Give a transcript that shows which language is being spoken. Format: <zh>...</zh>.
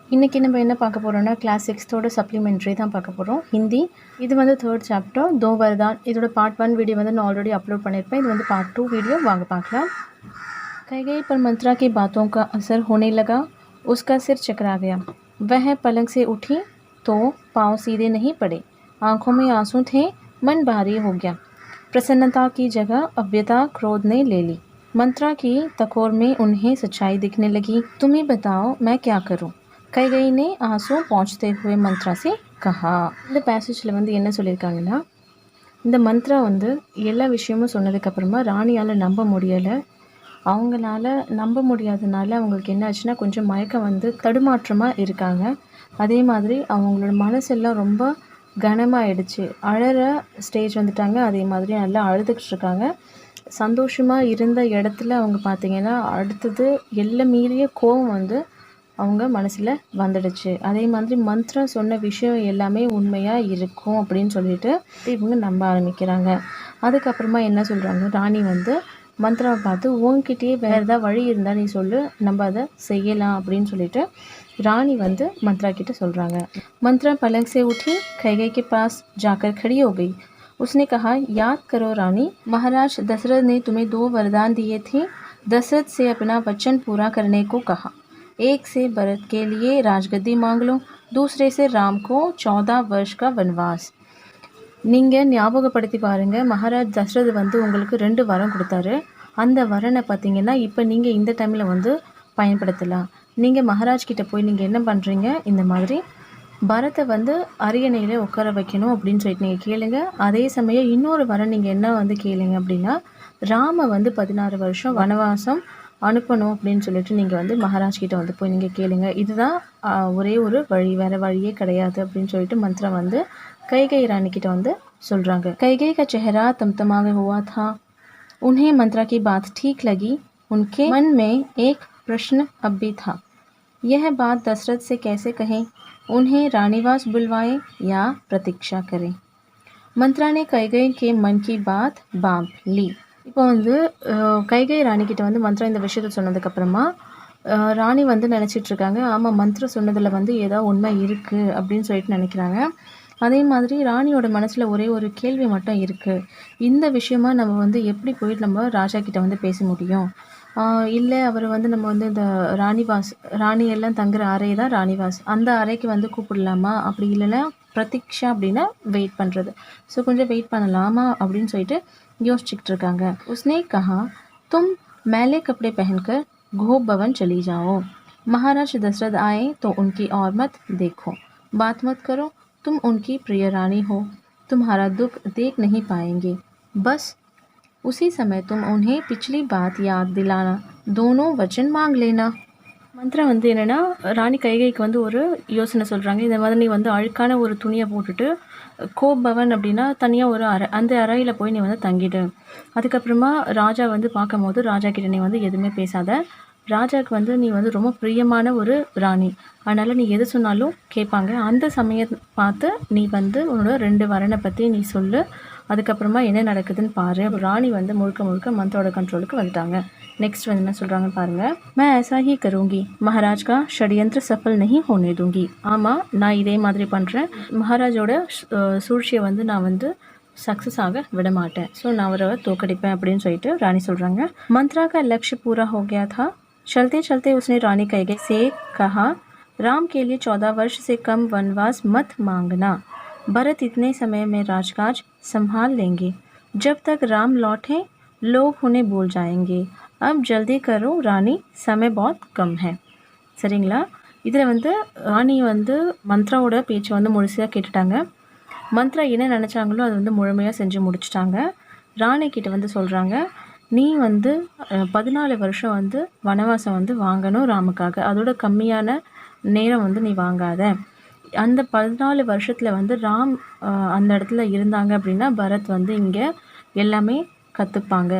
<ta>இன்றைக்கி நம்ம என்ன பார்க்க போகிறோம்னா கிளாஸ் 6 சப்ளிமெண்ட்ரி தான் பார்க்க போகிறோம். ஹிந்தி. இது வந்து 3rd சாப்டர்</ta> <hi>दो वरदान.</hi> <ta>இதோட பார்ட் 1 வீடியோ வந்து நான் ஆல்ரெடி அப்லோட் பண்ணியிருப்பேன். இது வந்து பார்ட் 2 வீடியோ, வாங்க பார்க்கலாம்.</ta> <hi>कैकेयी पर मंत्रा की बातों का असर होने लगा. उसका सिर चकरा गया. वह पलंग से उठी तो पाँव सीधे नहीं पड़े. आंखों में आंसू थे. मन भारी हो गया. प्रसन्नता की जगह अव्यता क्रोध ने ले ली. मंत्रा की तकोर में उन्हें सच्चाई दिखने लगी. तुम ही बताओ मैं क्या करूं? कैकेयी ने आंसू पहुँचते हुए मंत्रा से कहा.</hi> <ta>இந்த பேசேஜில் வந்து என்ன சொல்லியிருக்காங்கன்னா, இந்த மந்த்ரா வந்து எல்லா விஷயமும் சொன்னதுக்கப்புறமா ராணியால் நம்ப முடியலை. அவங்களால நம்ப முடியாதனால அவங்களுக்கு என்ன ஆச்சுன்னா கொஞ்சம் மயக்கம் வந்து தடுமாற்றமாக இருக்காங்க. அதே மாதிரி அவங்களோட மனசெல்லாம் ரொம்ப கனமாகிடுச்சு. அழற ஸ்டேஜ் வந்துட்டாங்க. அதே மாதிரி நல்லா அழுதுகிட்டு இருக்காங்க. சந்தோஷமாக இருந்த இடத்துல அவங்க பார்த்திங்கன்னா அடுத்தது எல்லை மீறிய கோபம் வந்து அவங்க மனசில் வந்துடுச்சு. அதே மாதிரி மந்த்ரா சொன்ன விஷயம் எல்லாமே உண்மையாக இருக்கும் அப்படின்னு சொல்லிட்டு இவங்க நம்ப ஆரம்பிக்கிறாங்க. அதுக்கப்புறமா என்ன சொல்கிறாங்க, ராணி வந்து மந்த்ராவை பார்த்து உன்கிட்டயே வேறு ஏதாவது வழி இருந்தால் நீ சொல்லு, நம்ம அதை செய்யலாம் அப்படின்னு சொல்லிட்டு ராணி வந்து मंत्रा கிட்ட சொல்கிறாங்க.</ta> <hi>मंत्रा पलंग से उठी, कैकेयी के पास जाकर खड़ी हो गई. उसने कहा, याद करो रानी, महाराज दशरथ ने तुम्हें 2 वरदान दिए थे. दशरथ से अपना वचन पूरा करने को कहा. एक से भरत के लिए राजगद्दी मांग लो, दूसरे से राम को 14 वर्ष का वनवास.</hi> <ta>நீங்கள் ஞாபகப்படுத்தி பாருங்கள், மகாராஜ் தசரத் வந்து உங்களுக்கு 2 வரம் கொடுத்தாரு. அந்த வரனை பார்த்தீங்கன்னா இப்போ நீங்கள் இந்த டைமில் வந்து பயன்படுத்தலாம். நீங்கள் மகாராஜ் கிட்ட போய் நீங்கள் என்ன பண்ணுறீங்க, இந்த மாதிரி பரத்தை வந்து அரியணையில் உட்கார வைக்கணும் அப்படின்னு சொல்லிட்டு நீங்கள் கேளுங்க. அதே சமயம் இன்னொரு வரம் நீங்கள் என்ன வந்து கேளுங்க அப்படின்னா, ராம வந்து 16 வருஷம் வனவாசம் அனுப்பணும் அப்படின்னு சொல்லிட்டு நீங்கள் வந்து மகாராஜ் கிட்ட வந்து போய் நீங்கள் கேளுங்க. இதுதான் ஒரே ஒரு வழி, வேறு வழியே கிடையாது அப்படின்னு சொல்லிட்டு मंत्रा வந்து कैकेयी रानी கிட்ட வந்து சொல்கிறாங்க.</ta> <hi>कैकेयी का चेहरा तमतमाया हुआ था. उन्हें मंत्रा की बात ठीक लगी. उनके मन में एक प्रश्न अब भी था. यह बात दशरथ से कैसे कहें? उन्हें रानीवास बुलवाएं या प्रतीक्षा करें? मंत्रा ने कैकेयी के मन की बात बांध ली.</hi> <ta>இப்போ வந்து कैकेयी ராணி கிட்ட வந்து मंत्रा இந்த விஷயத்தை சொன்னதுக்கப்புறமா ராணி வந்து நினச்சிட்ருக்காங்க, ஆமாம் मंत्रा சொன்னதில் வந்து ஏதோ உண்மை இருக்குது அப்படின்னு சொல்லிட்டு நினைக்கிறாங்க. அதே மாதிரி ராணியோட மனசில் ஒரே ஒரு கேள்வி மட்டும் இருக்குது. இந்த விஷயமா நம்ம வந்து எப்படி போயிட்டு நம்ம ராஜா கிட்ட வந்து பேச முடியும்? இல்லை அவர் வந்து நம்ம வந்து இந்த ராணிவாஸ், ராணி எல்லாம் தங்குற அறை தான் ராணிவாஸ், அந்த அறைக்கு வந்து கூப்பிடலாமா? அப்படி இல்லைன்னா பிரதீக்ஷா அப்படின்னா வெயிட் பண்ணுறது. ஸோ கொஞ்சம் வெயிட் பண்ணலாமா அப்படின்னு சொல்லிட்டு யோசிச்சுக்கிட்டு இருக்காங்க.</ta> <hi>उसने कहा, तुम मैले कपड़े पहनकर घोप भवन चली जाओ. महाराज दशरथ आए तो उनकी और मत देखो, बात मत करो. तुम उनकी प्रिय रानी हो, तुम्हारा दुख देख नहीं पाएंगे. बस उसी समय तुम उन्हें पिछली बात याद दिलाना, दोनों वचन मांग लेना.</hi> <ta>मंत्रा வந்து என்னென்னா, ராணி கைகைக்கு வந்து ஒரு யோசனை சொல்கிறாங்க. இந்த மாதிரி நீ வந்து அழுக்கான ஒரு துணியை போட்டுட்டு கோப் பவன் அப்படின்னா தனியாக ஒரு அறை, அந்த அறையில் போய் நீ வந்து தங்கிடு. அதுக்கப்புறமா ராஜா வந்து பார்க்கும்போது ராஜா கிட்ட நீ வந்து எதுவுமே பேசாத. ராஜாவுக்கு வந்து நீ வந்து ரொம்ப பிரியமான ஒரு ராணி, அதனால் நீ எது சொன்னாலும் கேட்பாங்க. அந்த சமயம் பார்த்து நீ வந்து உன்னோட 2 வரனை பற்றி நீ சொல்லு. அதுக்கப்புறமா என்ன நடக்குதுன்னு பாரு. ராணி வந்து முழுக்க முழுக்க மந்த்ராவோட கண்ட்ரோலுக்கு வந்துட்டாங்க. நெக்ஸ்ட் வந்து என்ன சொல்கிறாங்கன்னு பாருங்கள்.</ta> <hi>मैं ऐसा ही करूँगी, महाराज का षड्यंत्र सफल नहीं होने दूंगी.</hi> <ta>ஆமாம், நான் இதே மாதிரி பண்ணுறேன். மகாராஜோட சூழ்ச்சியை வந்து நான் வந்து सक्सेस ஆக விட மாட்டேன். ஸோ நான் அவரை தோக்கடிப்பேன் அப்படின்னு சொல்லிட்டு ராணி சொல்கிறாங்க.</ta> <hi>मंत्रा का लक्ष्य पूरा हो गया था. चलते चलते उसने रानी कैकेयी से कहा, राम के लिए 14 वर्ष से कम वनवास मत मांगना. भरत इतने समय में राजकाज संभाल लेंगे. जब तक राम लौटें लोग उन्हें भूल जाएंगे. अब जल्दी करो रानी, समय बहुत कम है.</hi> <ta>சரிங்களா? இதில் வந்து ராணி வந்து மந்த்ராவோட பேச்சை வந்து முழுசாக கேட்டுட்டாங்க. மந்த்ரா என்ன நினச்சாங்களோ அது வந்து முழுமையாக செஞ்சு முடிச்சிட்டாங்க. ராணி கிட்ட வந்து சொல்கிறாங்க, நீ வந்து 14 வருஷம் வந்து வனவாசம் வந்து வாங்கணும் ராமுக்காக. அதோட கம்மியான நேரம் வந்து நீ வாங்காத. அந்த 14 வருஷத்தில் வந்து ராம் அந்த இடத்துல இருந்தாங்க அப்படின்னா பரத் வந்து இங்கே எல்லாமே கற்றுப்பாங்க.</ta>